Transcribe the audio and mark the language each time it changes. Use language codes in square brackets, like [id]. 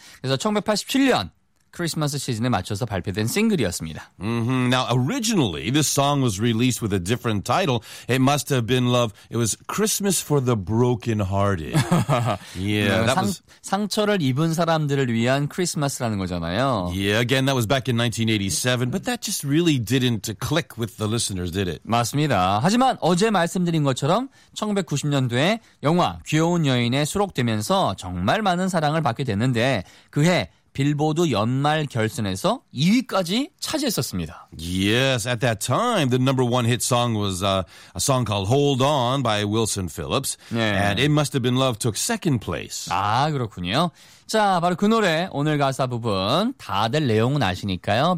[ko] 그래서 1987년 크리스마스 시즌에 맞춰서 발표된 싱글이었습니다. Mm-hmm. [en] Now, originally, this song was released with a different title. It must have been love. It was Christmas for the brokenhearted. Yeah, that was [ko] 상처를 입은 사람들을 위한 크리스마스라는 거잖아요. [en] Yeah, again, that was back in 1987, but that just really didn't click with the listeners, did it? [ko] 맞습니다. 하지만 어제 말씀드린 것처럼 1990년도에 영화 귀여운 여인에 수록되면서 정말 많은 사랑을 받게 됐는데 그해 빌보드 연말 결선에서 2위까지 차지했었습니다. [en] Yes, at that time, the number one hit song was a song called Hold On by Wilson Phillips. [ko] 네. [en] And It Must Have Been Love took second place. [ko] 아, 그렇군요. 자, 바로 그 노래, 오늘 가사 부분. 다들 내용은 아시니까요.